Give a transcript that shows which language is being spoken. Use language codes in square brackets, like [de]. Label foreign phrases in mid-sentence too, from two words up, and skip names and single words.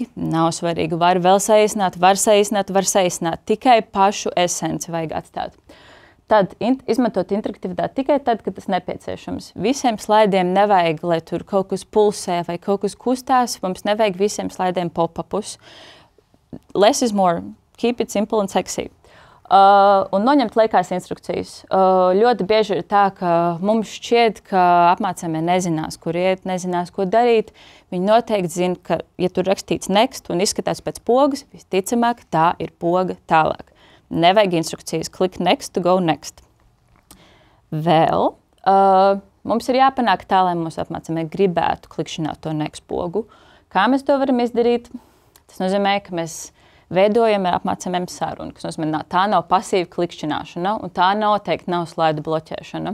[lv] Nav svarīgi. Var vēl saīsināt, var saīsināt. Tikai pašu esenci vajag atstāt. Tad izmantot interaktivitāti tikai tad, kad tas nepieciešams. Visiem slaidiem nevajag, lai tur kaut kas pulsē vai kaut kas kustās. Mums nevajag visiem slaidiem pop-upus. [en] Less is more. Keep it simple and sexy. [lv] Un noņemt liekās instrukcijas. Ļoti bieži ir tā, ka mums šķiet, ka apmācāmie nezinās, kur iet, nezinās, ko darīt. Viņi noteikti zina, ka, ja tur rakstīts next un izskatās pēc pogas, visticamāk, tā ir poga tālāk. Nevajag instrukcijas. [en] Click next to go next. [lv] Vēl mums ir jāpanāk tā, lai mūsu apmācāmie gribētu klikšķināt to next pogu. Kā mēs to varam izdarīt? Tas nozīmē, ka mēs veidojam ar apmācāmiem sarunu, kas nozīmē, tā nav pasīva klikšķināšana, un tā noteikti nav slaidu bloķēšana.